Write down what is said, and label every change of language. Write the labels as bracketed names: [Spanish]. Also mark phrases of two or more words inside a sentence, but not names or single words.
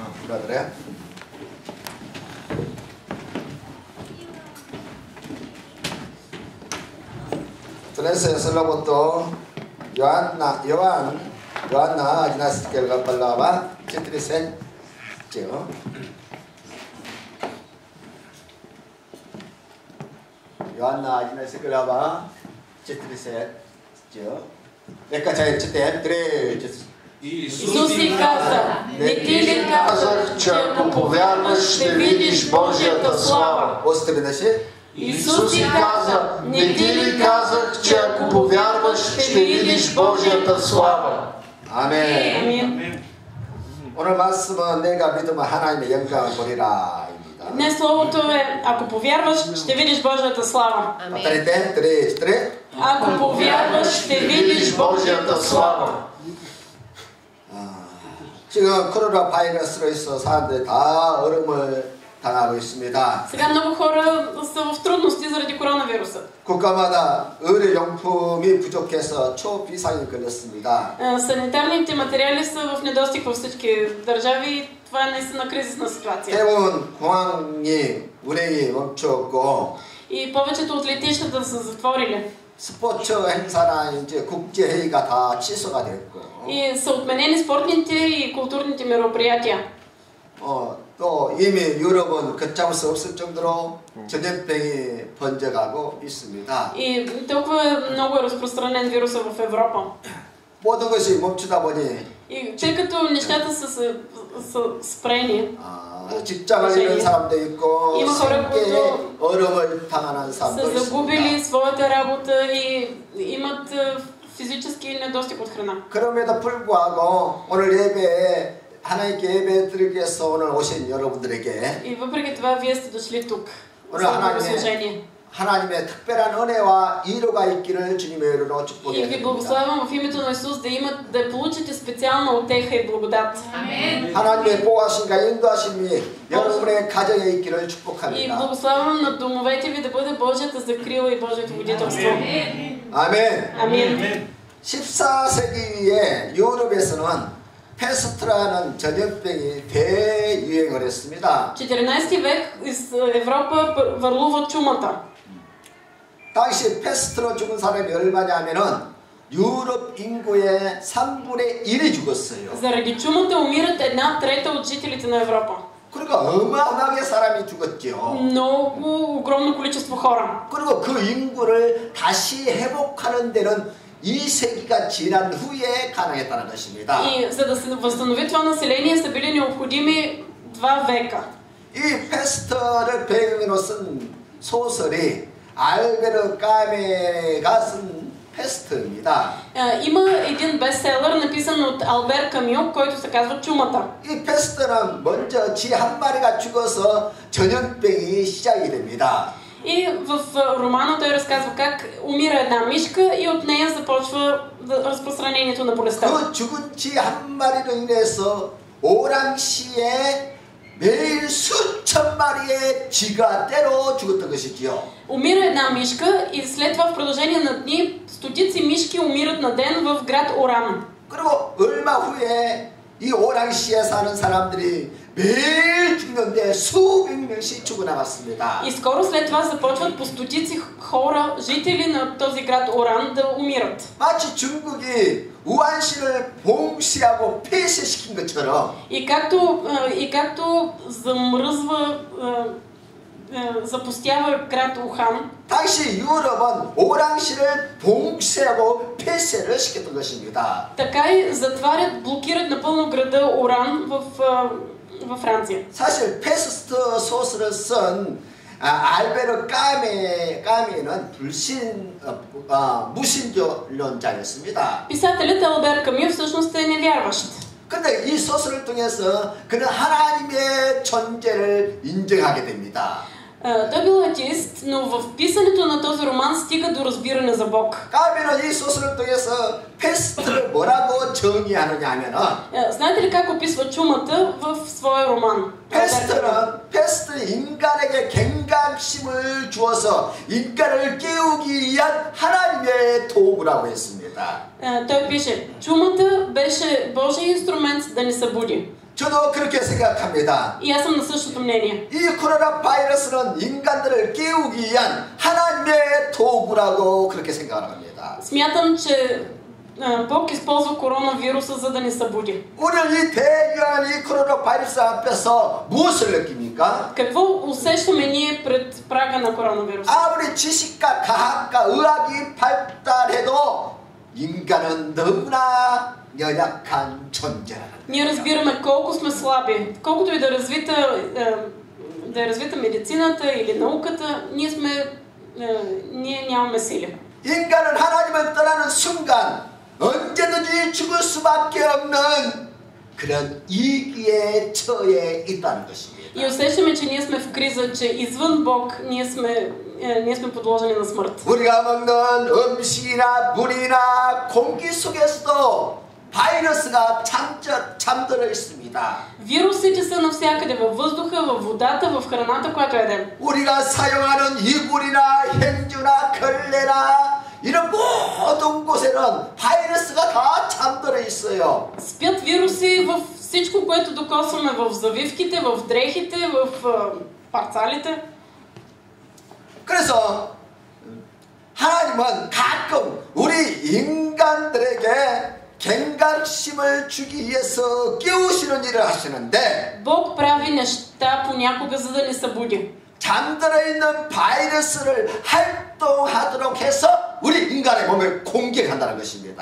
[Bulgarian] brother. Tunese selaboto Yohanna Agnes kelga palava citrisen cio Yohanna Agnes kelga citrisen cio Ека чай читаем три Иисус ти каза, не ти ли казах, че ако повярваш, ще видиш Божията слава. Още веднъж. Исус ти каза, не ти ли казах, че ако повярваш, ще видиш Божията слава. [Korean] 아멘. 오늘 말씀은 내가 믿으면 하나님의 영광을 보리라. [Bulgarian] Днес словото е, ако повярваш, ще видиш Божията слава. Ако повярваш, ще видиш Божията слава. [Korean] 지금 코로나 바이러스로 있어 사람들이 다 어려움을 당하고 있습니다. [Bulgarian] Сега много хора са в трудности заради коронавируса. [Korean] 국가마다 의료용품이 부족해서 초비상이 걸렸습니다. [Bulgarian] Санитарните материали са в недостиг във всички държави и това е наистина кризисна ситуация. [Korean] 대부분 공항이 운행이 멈췄고 [Bulgarian] И повечето от летищата са затворили. [Korean] 스포츠 행사나 이제 국제 회의가 다 취소가 됐고. [Bulgarian] И са отменени спортните и културните мероприятия. [Korean] 또 이미 유럽은 걷잡을 수 없을 정도로 전염병이 번져가고 있습니다. [Bulgarian] И толкова много е разпространен вируса в Европа. [Korean] 모든 것이 멈추다 보니 [Bulgarian] И тъй като нещата са спрени, [Korean] 직장을 잃은 사람도 있고 생계에 어려움을 당하는 사람도 [Bulgarian] са загубили [Korean] 있습니다. [Bulgarian] своята работа и имат физически недостиг от храна. [Korean] 그럼에도 불구하고 오늘 예배에 하나님께 예배 드리기 위해서 오늘 오신 여러분들에게 [Bulgarian] И въпреки това вие сте дошли тук. [Korean] 오늘 하나님의 특별한 은혜와 위로가 있기를 주님의 이름으로 [Bulgarian] И [Korean] 축복해 [Bulgarian] ви [Korean] 드립니다. [Bulgarian] благославям в името на Исус да получите специална утеха и благодат. [Korean] 하나님의 보호하심과 인도하심이 여러분의 가정에 있기를 [Bulgarian] И [Korean] 축복합니다. [Bulgarian] благославям на домовете ви да бъде Божията закрила и Божието водителство. [Korean] 아멘. [Bulgarian] Амин. [Korean] 14세기에 유럽에서는 페스트라는 전염병이 대유행을 했습니다. [Bulgarian] 14 век из Европа върлува чумата. [Korean] 당시 페스트로 죽은 사람이 얼마냐면은 유럽 인구의 3분의 1이 죽었어요. [Bulgarian] Заради чумата умират 1/3 от жителите на Европа. [Korean] 그러니까 어마어마하게 사람이 죽었죠. [Bulgarian] Много огромно количество хора. [Korean] 그리고 그 인구를 다시 회복하는 데는 2세기가 지난 후에 가능했다는 것입니다. [Bulgarian] И за да се възстанови това население са били необходими 2 века. [Korean] 이 페스트를 배경으로 쓴 소설이 알베르 까메가 쓴 페스트입니다. [Bulgarian] Има един бестселър, написан от Албер Камю, който се казва Чумата. [Korean] 이 페스트는 먼저 쥐 한 마리가 죽어서 전염병이 시작이 됩니다. [Bulgarian] И в романа той разказва как умира една мишка и от нея започва разпространението на болестта. [Korean] 그 죽은 쥐 한 마리로 인해서 오랑시에 매일 수천 마리의 쥐가 때로 죽었던 것이지요. [Bulgarian] Умира една мишка и след това в продължение на дни стотици мишки умират на ден в град Оран. [Korean] 그리고 얼마 후에 이 오랑시에 사는 사람들이 매일 죽는데 수백 명씩 죽어나갔습니다. [Bulgarian] И скоро след това започват по стотици хора, жители на този град Оран, да умират. [Korean] 마치 중국이 우한시를 봉쇄하고 폐쇄시킨 것처럼 [Bulgarian] И както замръзва, запустява град Ухан, [Korean] 당시 유럽은 오랑시를 봉쇄하고 폐쇄를 시켰던 것입니다. [Bulgarian] така и затварят, блокират напълно града Оран във Франция. [Korean] 사실 페스트 소설을 쓴 알베르 까메는 무신론자였습니다. [Bulgarian] Писателят Албер Камю всъщност е невярващ. [Korean] 근데 이 소설을 통해서 그는 하나님의 존재를 인정하게 됩니다. [Bulgarian] Той бил атеист, но в писането на този роман стига до разбиране за Бог. [Korean] 까메는 이 소설을 통해서 페스트를 뭐라고 정의하느냐 하면은 [Bulgarian] Знаете ли как описва чумата в своя роман? [Korean] 페스트는 인간에게 경각심을 주어서 인간을 깨우기 위한 하나님의 도구라고 했습니다. [Bulgarian] Той пише, чумата беше Божий инструмент да ни събуди. [Korean] 저도 그렇게 생각합니다. [Bulgarian] И аз съм на същото мнение. [Korean] 이 코로나 바이러스는 인간들을 깨우기 위한 하나님의 도구라고 그렇게 생각을 합니다. [Bulgarian] Смятам, че Бог използва коронавируса, за да ни събуди. [Korean] 오늘 이 대유한 이 코로나 바이러스 앞에서 무엇을 느낍니까? [Bulgarian] Какво усещаме ние пред прага на коронавируса? [Korean] 아무리 지식과 과학과 의학이 발달해도 인간은 너무나 연약한 존재라는 [Bulgarian] Ние разбираме колко сме слаби. Колкото и да е развита медицината или науката, ние нямаме сили. [Korean] 인간은 하나님을 떠나는 순간 언제든지 죽을 수밖에 없는 그런 위기에 처해 있다는 것입니다. [Bulgarian] И усещаме, че ние сме в криза, че извън Бог ние сме подложени на смърт. [Korean] 우리가 먹는 음식이나 물이나 공기 속에서도 바이러스가 잠들어 있습니다. [Bulgarian] Вирусите са навсякъде, във въздуха, във водата, в храната, която ядем. [Korean] 우리가 사용하는 이불이나 행주나 걸레나 이런 모든 곳에는 바이러스가 다 잠들어 있어요. [Bulgarian] Спят вируси в всичко, което докосваме, в завивките, в дрехите, в парцалите. [Korean] 그래서 하나님은 가끔 우리 인간들에게 경각심을 주기 위해서 깨우시는 일을 하시는데 [Bulgarian] Бог прави неща понякога, за да ни събуди. [Korean] 잠들어 있는 바이러스를 활동하도록 해서 우리 인간의 몸을 공격한다는 것입니다.